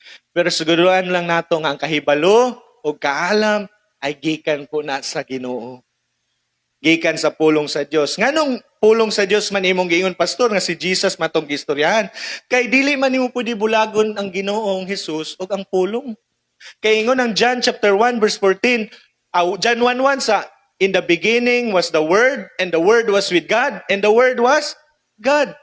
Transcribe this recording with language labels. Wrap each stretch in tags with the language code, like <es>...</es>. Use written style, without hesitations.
<ceb>Pero siguruhan lang nato nga ang kahibalo o kaalam ay gikan po na sa Ginoo. Gikan sa pulong sa Dios. Nganong pulong sa Dios man imong giingon pastor nga si Jesus matong gistoryahan. Kay dili man nimo pwede bulagon ang Ginoong Hesus og ang pulong. Kay ingon ang John chapter 1 verse 14, John 1:1 sa</ceb> <en>in the beginning was the Word and the Word was with God and the Word was God.</en>